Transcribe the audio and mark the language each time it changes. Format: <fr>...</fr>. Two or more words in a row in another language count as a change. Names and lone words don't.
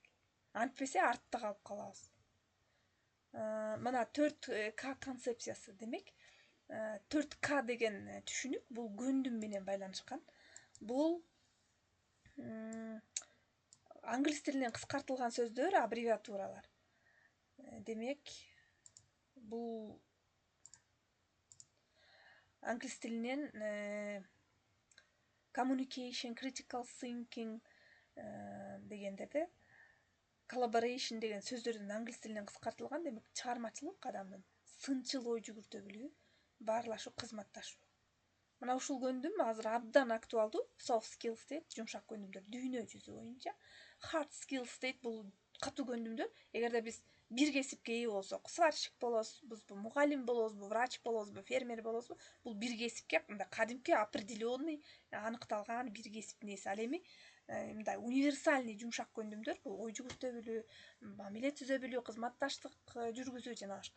<ky>Антпесе артта калып калабыз. Мына 4К концепциясы, демек 4К деген түшүнүк бул көндүм менен байланышкан. Бул англис тилинен кыскартылган сөздөр, аббревиатуралар. Демек бул англис тилинен</ky> <en>communication, critical thinking</en> <ky>дегендерде collaboration деген сөздөрдүн англис тилинен кыскартылган. Демек чыгармачылык, адамдын сынчыл ой жүгүртө билүү, баарлашуу, кызматташуу. Мына ушул көндүм азыр абдан актуалдуу.</ky> <en>Soft skills</en> <ky>дейт, жумшак көндүмдөр дүйнө жүзү боюнча.</ky> <en>Hard skills</en> <ky>дейт, бул катуу көндүмдөр. Эгерде биз бир кесипке ээ болсок, сварщик болобузбу, мугалим болобузбу, врач болобузбу, фермер болобузбу, бул бир кесипке мындай кадимки определенный, аныкталган бир кесиптин ээси. Ал эми мындай универсальный жумшак көндүмдөр бул ой жүгүртө билүү, мамиле түзө билүү, кызматташтык жүргүзүү жана башка.</ky>